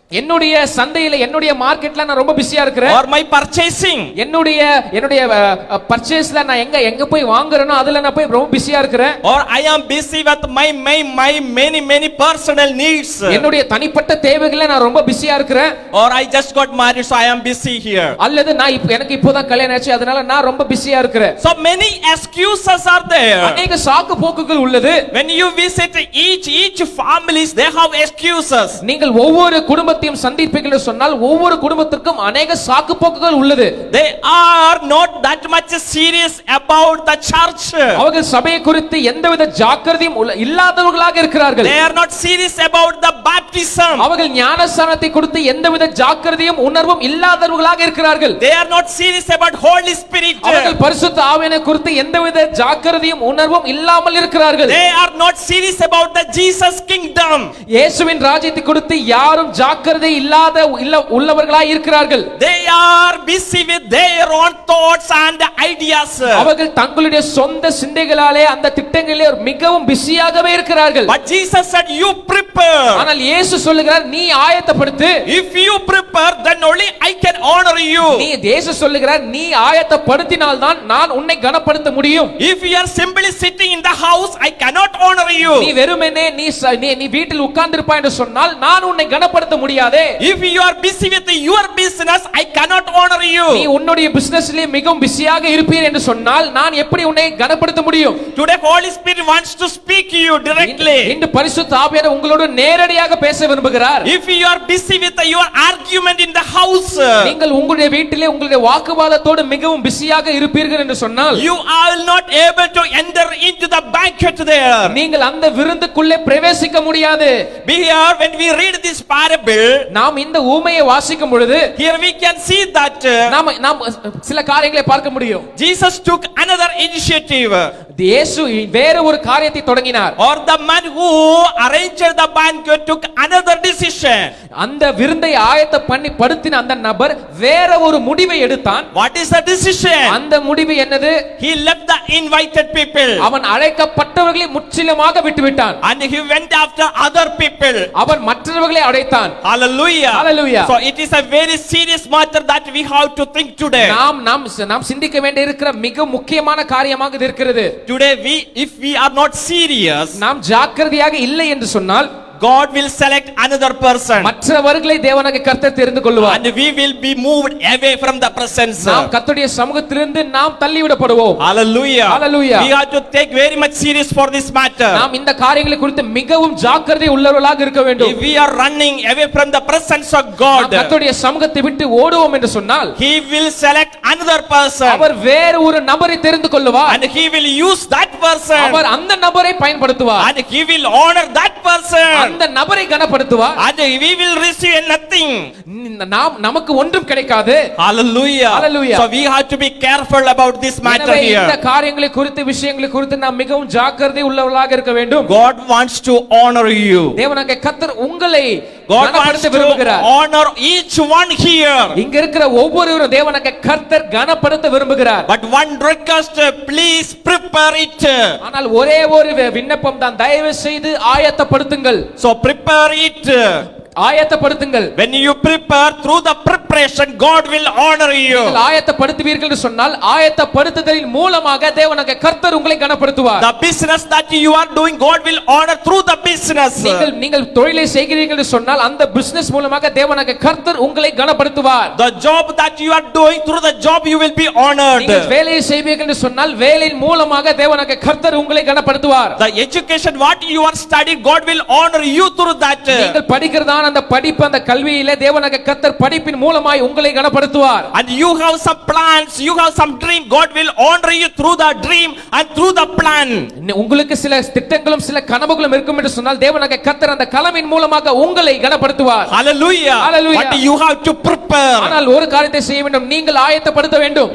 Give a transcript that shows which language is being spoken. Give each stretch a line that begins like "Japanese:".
Tamil: என்னுடைய சந்தையில என்னுடைய மார்க்கெட்ல நான் ரொம்ப பிஸியா இருக்கிறேன்.
English: or my purchasing.
Tamil: என்னுடைய பர்ச்சேஸ்ல நான் எங்க போய் வாங்குறேனோ அதுல நான் போய் ரொம்ப பிஸியா இருக்கிறேன்.
English: or I am busy with my many personal needs.
Tamil: என்னுடைய தனிப்பட்ட தேவைகளை நான் ரொம்ப பிஸியா இருக்கிறேன்.
English: or I just got married so I am busy here.
Tamil: அல்லது நான் எனக்கு இப்போதான் கல்யாணம் ஆச்சு அதனால நான் ரொம்ப பிஸியா இருக்கிறேன்.
English: so many excuses are there.
Tamil: அநேக சாக்கு போக்குகள் உள்ளது.
English: when you visit each families they have excuses.
Tamil: நீங்கள் ஒவ்வொரு குடும்பத்தையும் சந்திப்பீர்கள் சொன்னால் ஒவ்வொரு குடும்பத்திற்கும் अनेक சாக்கு போக்குகள் உள்ளது.
English: they are not that much serious about the church.
Tamil: அவர்கள் சபையை குறித்து எந்தவித ஜாக்கிரதையும் இல்லாதவர்களாக இருக்கிறார்கள்.
English: they are not serious about the baptism.
Tamil: அவர்கள் ஞானஸ்நானத்தை குறித்து எந்தவித ஜாக்கிரதையும் உணர்வும் இல்லாதவர்களாக இருக்கிறார்கள்.
English: they are not serious about Holy Spirit.
Tamil: அவர்கள் பரிசுத்த ஆவியை குறித்து எந்தவித ஜாக்கிரதையும் உணர்வும் இல்லாமல் இருக்கிறார்கள்.
English: they are not serious about the Jesus kingdom.
Tamil: இயேசுவின் ராஜ்யத்தை குறித்து யாரும் ஜாக்கிரதை இல்லாத உள்ளவர்களாய் இருக்கிறார்கள்.
English: they are busy with their own thoughts and ideas.
Tamil: அவர்கள் தங்களுடைய சொந்த சிந்தைகளாலே அந்த திட்டங்களிலே மிகவும் பிஸியாகவே இருக்கிறார்கள்.
English: but Jesus said you prepare.
Tamil: ஆனால் இயேசு சொல்லுகிறார் நீ ஆயத்தப்படுத்து.
English: if you prepare then only I can honor you.
Tamil: இயேசு சொல்லுகிறார் நீ ஆயத்தப்படுத்தினால் தான் நான் உன்னை கனப்படுத்த முடியும்.
English: if you are simply sitting in the house I cannot honor you.
Tamil: நீ வெறுமனே நீ வீட்டில் உட்கார்ந்திருப்பாய் என்று சொன்னால் நான் உன்னை கனப்படுத்த முடியாதே.
English: if you are busy with your business I cannot honor you.
Tamil: நீ உன்னுடைய பிசினஸ்ல மிகவும் பிஸியாக இருப்பீர் என்று சொன்னால் நான் எப்படி உன்னை கனப்படுத்த முடியும்?
English: today Holy Spirit wants to speak to you directly.
Tamil: இந்த பரிசுத்த ஆவியானவர் உங்களோடு நேரடியாக பேச விரும்புகிறார்.
English: if you are busy with your argument in the house,
Tamil: நீங்கள் உங்களுடைய வீட்டிலே உங்களுடைய வாக்குவாதத்தோடு மிகவும் பிஸியாக இருப்பீர்கள் என்று சொன்னால்
English: you are not able to enter into the banquet there.
Tamil: நீங்கள் அந்த விருந்துக்குள்ளே பிரவேசிக்க முடியாது.
English: here when we read this parable,
Tamil: நாம் இந்த ஊமையை வாசிக்கும் பொழுது
English: here we can see that
Tamil: நாம் சில காரியங்களை பார்க்க முடியும்.
English: Jesus took another initiative.
Tamil: இயேசு வேற ஒரு காரியத்தை தொடங்கினார்.
English: Or the man who arranged the banquet took another decision.
Tamil: அந்த விருந்தை ஆயத்த பண்ணி படுத்தின அந்த நபர் வேற ஒரு முடிவை எடுத்தான்.
English: What is the decision?
Tamil: அந்த முடிவு என்னது?
English: He left the invited people.
Tamil: அவன் அழைக்கப்பட்டவர்களை முற்றிலுமாக விட்டுவிட்டான்.
English: And he went after other people.
Tamil: அவன் மற்றவர்களை அழைத்தான்.
English: Hallelujah.
Tamil: Hallelujah.
English: So it is a very serious matter that we have to think today.
Tamil: நாம் சிந்திக்க வேண்டிய இருக்கிற மிக முக்கியமான காரியமாக இது இருக்கிறது.
English: Today if we are not serious,
Tamil: நாம் ஜாக்கிரதையாக இல்லை என்று சொன்னால்
English: God will select another person.
Tamil: மற்றவர்களை தேவனாகிய கர்த்தர் தெரிந்து கொள்வார்.
English: And we will be moved away from the presence.
Tamil: நாம் கர்த்தருடைய சமூகத்திலிருந்து நாம் தள்ளிவிடப்படுவோம்.
English: Hallelujah.
Tamil: Hallelujah.
English: We have to take very much serious for this matter.
Tamil: நாம் இந்த காரியங்களை குறித்து மிகவும் ஜாக்கிரதை உள்ளவர்களாக இருக்க வேண்டும்.
English: If we are running away from the presence of God,
Tamil: கர்த்தருடைய சமூகத்தை விட்டு ஓடுவோம் என்று சொன்னால்
English: He will select another person.
Tamil: அவர் வேறு ஒரு நபரை தெரிந்து கொள்வார்.
English: And He will use that person.
Tamil: அவர் அந்த நபரை பயன்படுத்துவார்.
English: And He will honor that person.
Tamil: அந்த நபரை கனப்படுத்துவார்.
English: And we will receive nothing.
Tamil: நமக்கு ஒன்றும் கிடைக்காது.
English: Hallelujah.
Tamil: Hallelujah.
English: So we have to be careful about this matter here.
Tamil: இந்த காரியங்களை குறித்து விஷயங்களை குறித்து நாம் மிகவும் ஜாக்கிரதை உள்ளவர்களாக இருக்க வேண்டும்.
English: God wants to honor you.
Tamil: தேவனாகிய கர்த்தர் உங்களை
English: God wants
Tamil: கனப்படுத்த
English: to
Tamil: விரும்புகிறார்.
English: honor each one here.
Tamil: இங்க இருக்கிற ஒவ்வொருவரும் தேவனாகிய கர்த்தர் கனப்படுத்த விரும்புகிறார்.
English: But one request, please prepare it.
Tamil: ஆனால் ஒரே ஒரு விண்ணப்பம் தான், தயவு செய்து ஆயத்தப்படுத்துங்கள்.
English: So prepare it.
Tamil: ஆயத்தப்படுத்துங்கள்.
English: When you prepare, through the preparation God will honor you.
Tamil: நீங்கள் ஆயத்தப்படுத்துவீர்கள் என்று சொன்னால் ஆயத்தப்படுத்துதலின் மூலமாக தேவனாகிய கர்த்தர் உங்களை கனப்படுத்துவார்.
English: The business that you are doing, God will honor through the business.
Tamil: நீங்கள் தொழிலை செய்கிறீர்கள் என்று சொன்னால் அந்த பிசினஸ் மூலமாக தேவனாகிய கர்த்தர் உங்களை கனப்படுத்துவார்.
English: The job that you are doing, through the job you will be honored.
Tamil: நீங்கள் வேலையை செய்வீர்கள் என்று சொன்னால் வேலையின் மூலமாக தேவனாகிய கர்த்தர் உங்களை கனப்படுத்துவார்.
English: The education what you are studying, God will honor you through that.
Tamil: நீங்கள் படிக்கிறதான அந்த படிப்பு, அந்த கல்வியிலே தேவனாகிய கர்த்தர் படிப்பின் மூலமாய் உங்களை கனப்படுத்துவார்.
English: And you have some plans, you have some dream, God will honor you through the dream and through the plan.
Tamil: உங்களுக்கு சில திட்டங்களும் சில கனவுகளும் இருக்கும் என்று சொன்னால் தேவனாகிய கர்த்தர் அந்த கனவின் மூலமாக உங்களை கனப்படுத்துவார்.
English: Hallelujah.
Tamil: Hallelujah.
English: But you have to prepare.
Tamil: ஆனால் ஒரு காரியத்தை செய்ய வேண்டும், நீங்கள் ஆயத்தப்படுத்த வேண்டும்.